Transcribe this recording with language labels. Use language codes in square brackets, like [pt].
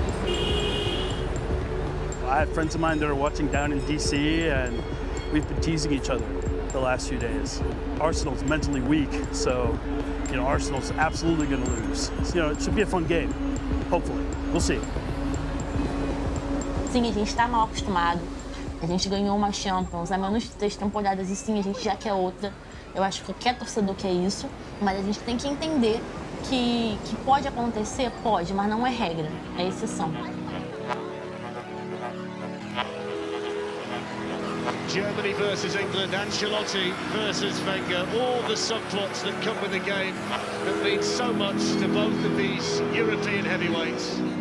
[en] I had friends of mine that are watching down in DC, and we've been teasing each other the last few days. Arsenal's mentally weak, so Arsenal's absolutely going to lose. So, it should be a fun game, hopefully. We'll see. [pt] Sim, a gente está mal acostumado. A gente ganhou uma Champions há menos de 3 temporadas e sim, a gente já quer outra. Eu acho que qualquer torcedor quer isso, mas a gente tem que entender que pode acontecer, pode, mas não é regra, é exceção. [en] Germany versus England, Ancelotti versus Wenger, all the subplots that come with the game that mean so much to both of these European heavyweights.